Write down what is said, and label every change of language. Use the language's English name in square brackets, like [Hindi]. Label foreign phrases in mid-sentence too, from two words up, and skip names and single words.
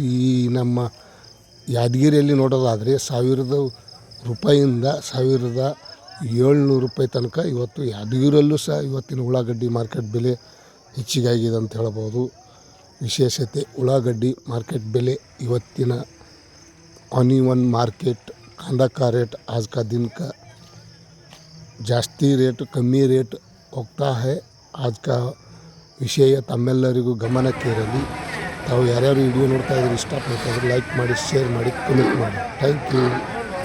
[Kannada] ಈ ನಮ್ಮ ಯಾದಗಿರಿಯಲ್ಲಿ ನೋಡೋದಾದರೆ 1000 ರೂಪಾಯಿಂದ 1700 ರೂಪಾಯಿ ತನಕ ಇವತ್ತು ಯಾದಗಿರಿಯಲ್ಲೂ ಸಹ ಇವತ್ತಿನ ಉಳ್ಳಾಗಡ್ಡಿ ಮಾರ್ಕೆಟ್ ಬೆಲೆ ಹೆಚ್ಚಿಗಾಗಿದೆ ಅಂತ ಹೇಳ್ಬೋದು. ವಿಶೇಷತೆ ಉಳ್ಳಾಗಡ್ಡಿ ಮಾರ್ಕೆಟ್ ಬೆಲೆ ಇವತ್ತಿನ [English] onion market [Hindi] कांदा का रेट आज का दिन का [Kannada] ಜಾಸ್ತಿ ರೇಟ್ ಕಮ್ಮಿ ರೇಟ್ ಹೋಗ್ತಾ है. [Hindi] आज का [Kannada] ವಿಷಯ ತಮ್ಮೆಲ್ಲರಿಗೂ ಗಮನಕ್ಕೆ ಇರಲಿ. ತಾವು ಯಾರ್ಯಾರು ವಿಡಿಯೋ ನೋಡ್ತಾ ಇದ್ರೆ ಇಷ್ಟಪಡ್ತಾ ಇದ್ರೆ ಲೈಕ್ ಮಾಡಿ, ಶೇರ್ ಮಾಡಿ, ಕಮೆಂಟ್ ಮಾಡಿ. [English] Thank you.